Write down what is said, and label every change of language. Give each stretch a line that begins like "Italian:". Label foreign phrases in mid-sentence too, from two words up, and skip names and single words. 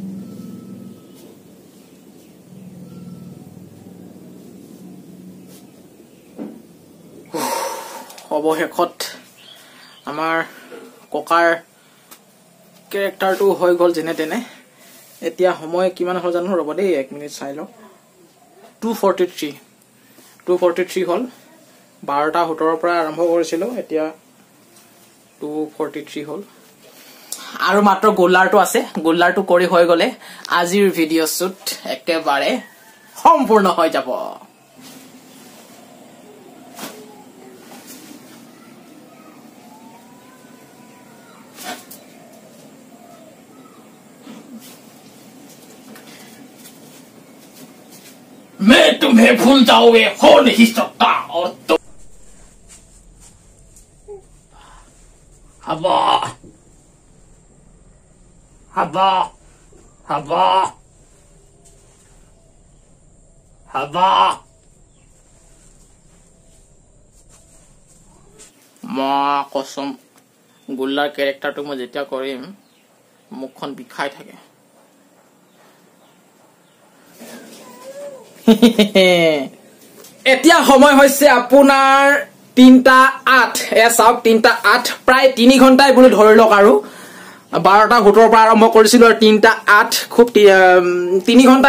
Assamese: অৱশেষত আমাৰ ককাৰ কেৰেক্টাৰটো হৈ গ'ল যেনে তেনে এতিয়া সময় কিমান হ'ল জানো ৰ'ব দেই 1 মিনিট চাই লওঁ 243 হ'ল 12:17 পৰা আৰম্ভ কৰিছিলোঁ এতিয়া 243 হ'ল আৰু মাত্ৰ গোল্লাৰটো আছে গোল্লাৰটো কৰি হৈ গ'লে আজিৰ ভিডিঅ' শ্বুট একেবাৰে সম্পূৰ্ণ হৈ যাব
Hindi: मैं तुम्हें भूल जाओगे हो नहीं सकता और तो हवा हवा हवा हवा
Assamese: মই কসম গোল্লাৰ কেৰেক্টাৰটো মই যেতিয়া কৰিম মুখখন বিষাই থাকে এতিয়া সময় হৈছে আপোনাৰ 3:08 এ চাওক 3:08 প্ৰায় 3 ঘণ্টাই বুলি ধৰি লওক আৰু 12:17 পৰা আৰম্ভ কৰিছিলোঁ আৰু 3:08 খুব 3 ঘণ্টাই